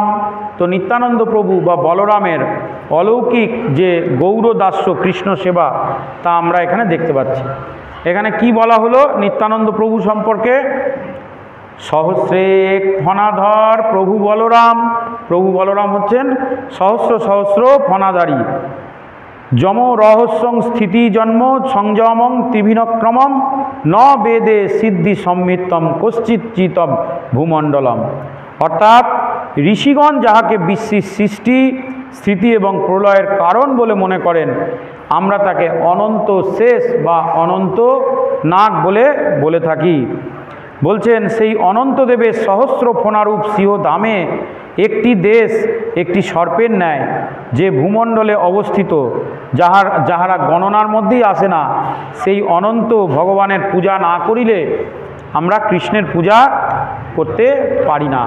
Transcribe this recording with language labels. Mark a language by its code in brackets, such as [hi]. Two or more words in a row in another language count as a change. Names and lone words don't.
[bn] তো নিত্যানন্দ প্রভু বা বলরামের অলৌকিক যে গৌরদাস্য কৃষ্ণ সেবা, তা আমরা এখানে দেখতে পাচ্ছি। এখানে কি বলা হলো নিত্যানন্দ প্রভু সম্পর্কে? সহস্রে ফণাধর প্রভু বলরাম। প্রভু বলরাম হচ্ছেন সহস্র সহস্র ফণাধারী। [sa] যম রহস্যং স্থিতি জন্ম সংযমং ত্রিভিনক্রমম ন বেদে সিদ্ধি সম্মিতম কশ্চিৎচিতম ভূমণ্ডলম। [bn] অর্থাৎ ঋষিগণ যাহাকে বিশ্বের সৃষ্টি স্থিতি এবং প্রলয়ের কারণ বলে মনে করেন, আমরা তাকে অনন্ত শেষ বা অনন্ত নাগ বলে থাকি। বলছেন সেই অনন্ত দেবের সহস্র ফণারূপ সিংহ ধামে একটি দেশ একটি সর্পের ন্যায় যে ভূমণ্ডলে অবস্থিত, যাহারা গণনার মধ্যেই আসে না, সেই অনন্ত ভগবানের পূজা না করিলে আমরা কৃষ্ণের পূজা করতে পারি না।